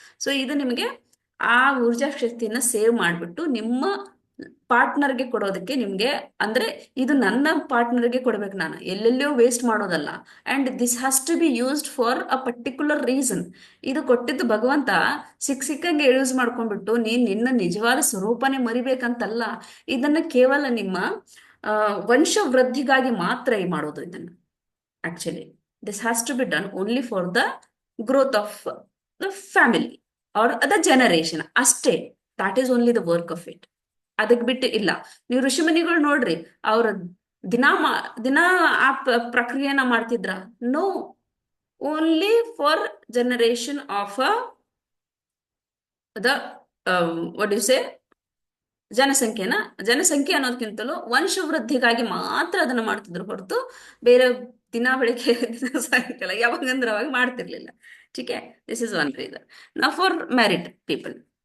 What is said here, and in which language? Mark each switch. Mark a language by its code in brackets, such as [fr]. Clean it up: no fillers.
[kn] So ಇದು ನಿಮಗೆ ಆ ಊರ್ಜಾ ಶಕ್ತಿಯನ್ನ ಸೇವ್ ಮಾಡ್ಬಿಟ್ಟು ನಿಮ್ಮ ಪಾರ್ಟ್ನರ್ಗೆ ಕೊಡೋದಕ್ಕೆ ನಿಮ್ಗೆ, ಅಂದ್ರೆ ಇದು ನನ್ನ ಪಾರ್ಟ್ನರ್ಗೆ ಕೊಡ್ಬೇಕು, ನಾನು ಎಲ್ಲೆಲ್ಲೋ ವೇಸ್ಟ್ ಮಾಡೋದಲ್ಲ. [en] And this has to be used for a particular reason. [kn] ಇದು ಕೊಟ್ಟಿದ್ದು ಭಗವಂತ ಸಿಕ್ಕಂಗೆ ಯೂಸ್ ಮಾಡ್ಕೊಂಡ್ಬಿಟ್ಟು ನಿನ್ನ ನಿಜವಾದ ಸ್ವರೂಪನೇ ಮರಿಬೇಕಂತಲ್ಲ. ಇದನ್ನ ಕೇವಲ ನಿಮ್ಮ ವಂಶ ವೃದ್ಧಿಗಾಗಿ ಮಾತ್ರ ಮಾಡೋದು ಇದನ್ನ. [en] Actually, this has to be done only for the growth of the family or the generation. [kn] ಅಷ್ಟೇ. [en] that is only the work of it. [kn] ಅದಕ್ಕೆ ಬಿಟ್ಟು ಇಲ್ಲ. ನೀವು ಋಷಿಮುನಿಗಳು ನೋಡ್ರಿ, ಅವ್ರ ದಿನಾ ಆ ಪ್ರಕ್ರಿಯೆನ ಮಾಡ್ತಿದ್ರ? [en] no, only for generation of the what you say [kn] ಜನಸಂಖ್ಯೆ ಅನ್ನೋದಕ್ಕಿಂತಲೂ ವಂಶವೃದ್ಧಿಗಾಗಿ ಮಾತ್ರ ಅದನ್ನ ಮಾಡ್ತಿದ್ರು ಹೊರತು ಬೇರೆ ದಿನ ಬೆಳಿಗ್ಗೆ ದಿನ ಸಾಯಂಕಾಲ ಯಾವಾಗಂದ್ರೆ ಅವಾಗ ಮಾಡ್ತಿರ್ಲಿಲ್ಲ. ಟೀಕೆ. [en] This is one reason. ನಾ for married people,